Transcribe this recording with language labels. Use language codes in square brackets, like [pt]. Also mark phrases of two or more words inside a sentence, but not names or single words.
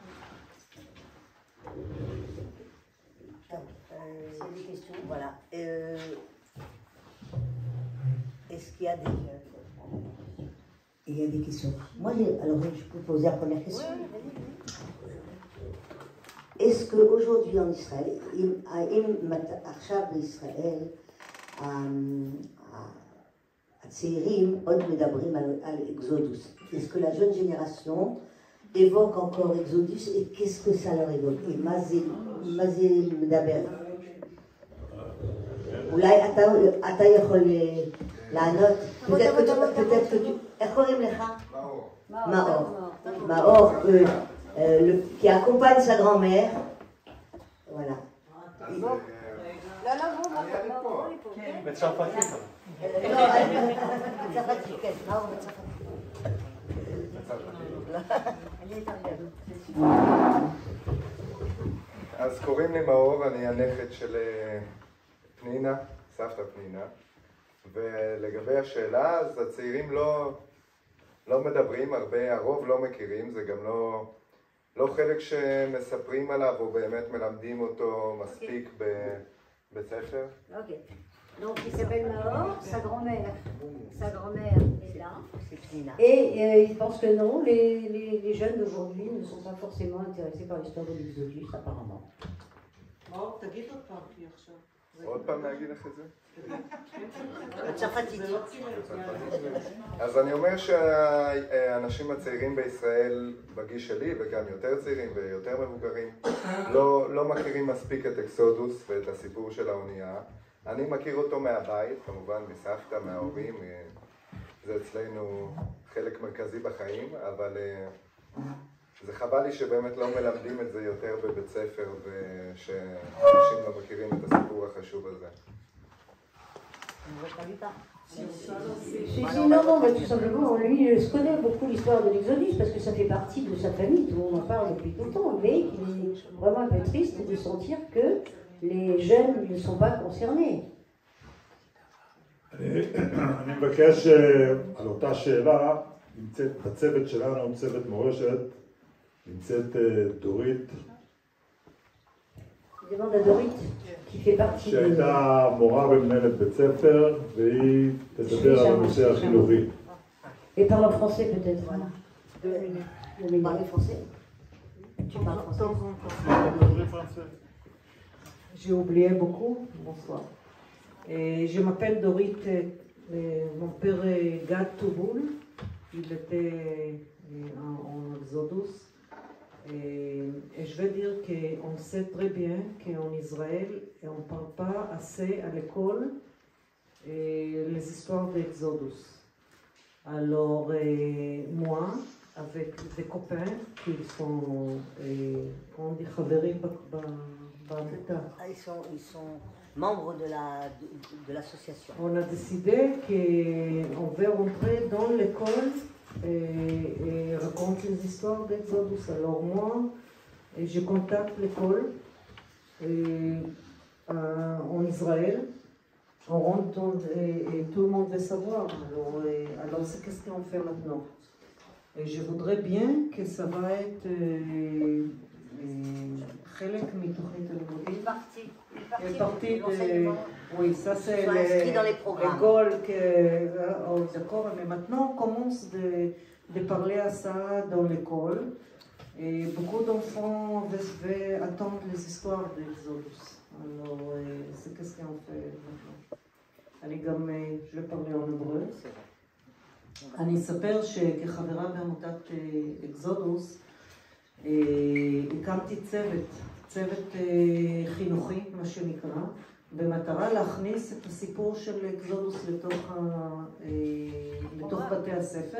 [fr] C'est des questions, voilà. Est-ce qu'il y a des... Il y a des questions. Moi, alors je peux poser la première question. Est-ce qu'aujourd'hui en Israël, [he] עכשיו בישראל, הצעירים עוד מדברים על אקזודוס. [fr] Est-ce que la jeune génération évoque encore Exodus et qu'est-ce que ça leur évoque? [he] Et מה זה מדבר? אולי אתה יכול לענות? [fr] peut-être que tu... [he] איך קוראים לך? מאור. מאור, [fr] qui accompagne sa grand-mère. Voilà. [he] בצרפתית. בצרפתית, כן. מאור בצרפתית. אז קוראים לי מאור, אני הנכד של פנינה, סבתא פנינה, ולגבי השאלה, אז הצעירים לא מדברים הרבה, הרוב לא מכירים, זה גם לא חלק שמספרים עליו או באמת מלמדים אותו מספיק בבית ספר. [fr] Ok. Donc il s'appelle Maor, sa grand-mère. Sa grand-mère est là. Et il pense que non, les jeunes d'aujourd'hui ne sont pas forcément intéressés par l'histoire de l'Exodus, apparemment. [he] מאור, תגיד עוד פעם, כי עכשיו... עוד פעם להגיד לך את זה? הצרפתית. אז אני אומר שהאנשים הצעירים בישראל, בגיל שלי וגם יותר צעירים ויותר מבוגרים, לא מכירים מספיק את אקסודוס ואת הסיפור של האונייה. אני מכיר אותו מהבית, כמובן מסבתא, מההורים, זה אצלנו חלק מרכזי בחיים, אבל זה חבל לי שבאמת לא מלמדים את זה יותר בבית ספר ושאנשים לא מכירים את הסיפור החשוב הזה. [fr] Si, non, mais tout simplement, lui se connaît beaucoup l'histoire de l'Exodus parce que ça fait partie de sa famille, tout le monde en parle depuis tout le temps, mais il est vraiment un peu triste de sentir que les jeunes ne sont pas concernés. [he] אני מבקש על אותה שאלה, נמצאת בצוות שלנו, צוות מורשת, נמצאת דורית. [fr] Je demande à Dorit, qui fait partie de... [he] שהייתה מורה ומנהלת בית ספר, והיא תדבר על הנושא החינוכי. [fr] Et parle en français peut-être, voilà. 2 minutes. Vous parlez français? Tu parles français? J'ai oublié beaucoup. Bonsoir. Et je m'appelle Dorit. Mon père est Gad Touboul. Il était en Exodus. Et je veux dire qu'on sait très bien qu'en Israël, on ne parle pas assez à l'école les histoires d'Exodus. Alors, moi, avec des copains qui sont, on dit, [he] חברים בעמותה. [fr] Ils sont membres de l'association. On a décidé qu'on veut rentrer dans l'école et raconter les histoires d'Exodus. Alors moi, je contacte l'école en Israël. On rentre et tout le monde veut savoir. Alors c'est qu'est-ce qu'on fait maintenant? Et je voudrais bien que ça va être [he] חלק מתוכנית הלימודית. [fr] Une partie de l'enseignement. Oui, ça c'est l'école d'accord, mais maintenant on commence de parler à ça dans l'école. Et beaucoup d'enfants veulent attendre les histoires d'Exodus. Alors, c'est qu'est-ce qu'on fait maintenant? je vais parler en hébreu. [he] אני אספר שכחברה בעמותת אקסודוס הקמתי צוות חינוכי, מה שנקרא, במטרה להכניס את הסיפור של אקסודוס לתוך בתי הספר.